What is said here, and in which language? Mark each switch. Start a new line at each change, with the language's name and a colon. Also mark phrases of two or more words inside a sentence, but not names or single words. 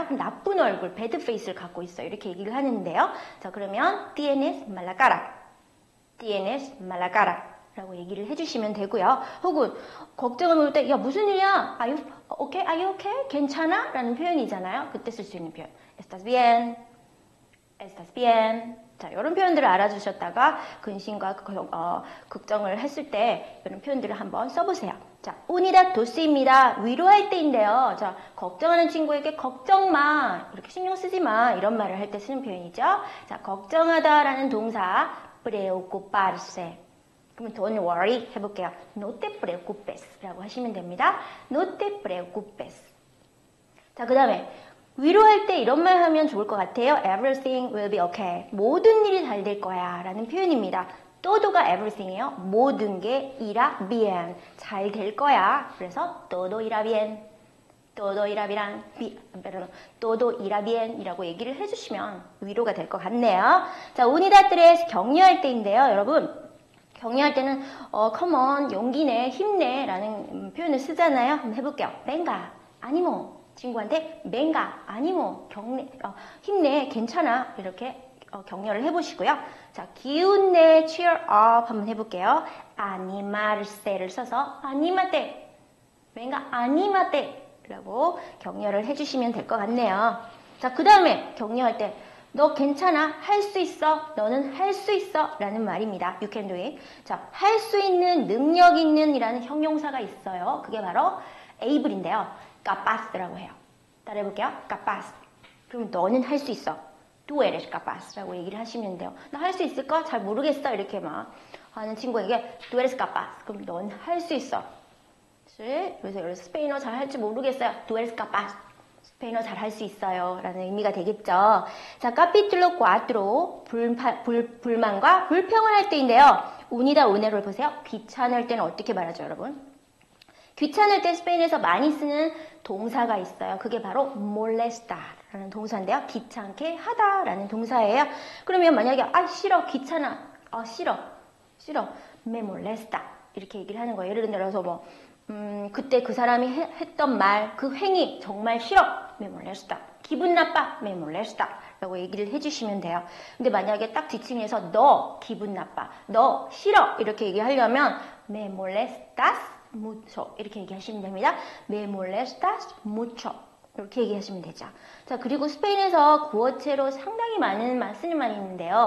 Korean: 그럼 나쁜 얼굴, 배드 페이스를 갖고 있어요. 이렇게 얘기를 하는데요.
Spanish: 자, 그러면 tienes mala cara. tienes mala cara.
Korean: 라고 얘기를 해주시면 되고요. 혹은 걱정을 물을 때, 야, 무슨 일이야?
English: Are you okay? Are you okay?
Korean: 괜찮아? 라는 표현이잖아요. 그때 쓸 수 있는 표현.
Spanish: Estás bien? Estás bien?
Korean: 자, 이런 표현들을 알아주셨다가 근심과 걱정을 했을 때 이런 표현들을 한번 써보세요. 자,
Spanish: unidad dos
Korean: 입니다. 위로할 때인데요. 자, 걱정하는 친구에게 걱정 마, 이렇게 신경 쓰지 마, 이런 말을 할 때 쓰는 표현이죠. 자, 걱정하다라는 동사 preocuparse. 그러면
English: don't worry
Korean: 해볼게요.
Spanish: No te preocupes
Korean: 라고 하시면 됩니다.
Spanish: No te preocupes.
Korean: 자, 그 다음에 위로할 때 이런 말 하면 좋을 것 같아요.
English: Everything will be okay.
Korean: 모든 일이 잘 될 거야 라는 표현입니다. todo가 everything이에요. 모든 게
Spanish: irá bien.
Korean: 잘 될 거야. 그래서
Spanish: todo irá bien. todo irá bien
Korean: 이라고 얘기를 해주시면 위로가 될 것 같네요. 자, unidad 3 격려할 때인데요. 여러분, 격려할 때는
English: come on,
Korean: 용기내, 힘내 라는 표현을 쓰잖아요. 한번 해볼게요.
Spanish: venga, ánimo. 친구한테 venga, ánimo,
Korean: 힘내, 괜찮아 이렇게 격려를 해보시고요. 자, 기운내,
English: cheer up
Korean: 한번 해볼게요. animarse를 써서
Spanish: anímate, venga, anímate
Korean: 라고 격려를 해주시면 될 것 같네요. 자, 그 다음에 격려할 때 너 괜찮아, 할 수 있어, 너는 할 수 있어 라는 말입니다.
English: You can do it.
Korean: 자, 할 수 있는, 능력 있는 이라는 형용사가 있어요. 그게 바로 able인데요. capaz라고 해요. 따라해볼게요. capaz. 그럼 너는 할 수 있어.
Spanish: Tú eres capaz
Korean: 라고 얘기를 하시면 돼요. 나 할 수 있을까? 잘 모르겠어. 이렇게 막 하는 친구에게
Spanish: Tú eres capaz.
Korean: 그럼 넌 할 수 있어. 그래서 스페인어 잘 할지 모르겠어요.
Spanish: Tú eres capaz.
Korean: 스페인어 잘 할 수 있어요. 라는 의미가 되겠죠. 자, 카피툴로 4 불만과 불평을 할 때인데요. 운이다 운해를 보세요. 귀찮을 때는 어떻게 말하죠, 여러분? 귀찮을 때 스페인에서 많이 쓰는 동사가 있어요. 그게 바로 molesta라는 동사인데요. 귀찮게 하다라는 동사예요. 그러면 만약에 싫어, 귀찮아, 싫어,
Spanish: me molesta
Korean: 이렇게 얘기를 하는 거예요. 예를 들어서 그때 그 사람이 했던 말, 그 행위 정말 싫어,
Spanish: me molesta.
Korean: 기분 나빠,
Spanish: me molesta
Korean: 라고 얘기를 해주시면 돼요. 근데 만약에 딱 뒤층에서 너 기분 나빠, 너 싫어 이렇게 얘기하려면
Spanish: me molestas mucho
Korean: 이렇게 얘기하시면 됩니다.
Spanish: Me molestas mucho.
Korean: 이렇게 얘기하시면 되죠. 자, 그리고 스페인에서 구어체로 상당히 많은 쓰는 말이 있는데요.